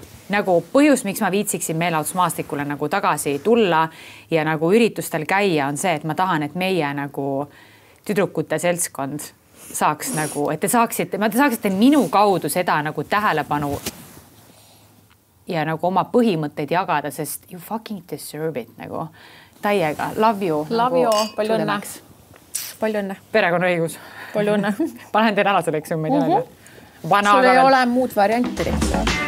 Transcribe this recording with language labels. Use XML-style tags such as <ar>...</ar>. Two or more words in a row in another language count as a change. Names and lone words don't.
<et>Nagu põhjus, miks ma viitsiksin meelelahutusmaastikule nagu tagasi tulla ja nagu üritustel käia on see, et ma tahan, et meie nagu tüdrukute seltskond saaks nagu, et te saaksite minu kaudu seda nagu tähelepanu ja nagu oma põhimõtteid jagada, sest</et> <en>you fucking deserve it</en> <et>nagu. Täiega.</et> <en>Love you. Love you.</en> <et>Palju õnne. Palju õnne. Perekonna õigus. Palju õnne. Panen teile ära selleks, ma ei tea. Sul ei ole muud varianti.</et>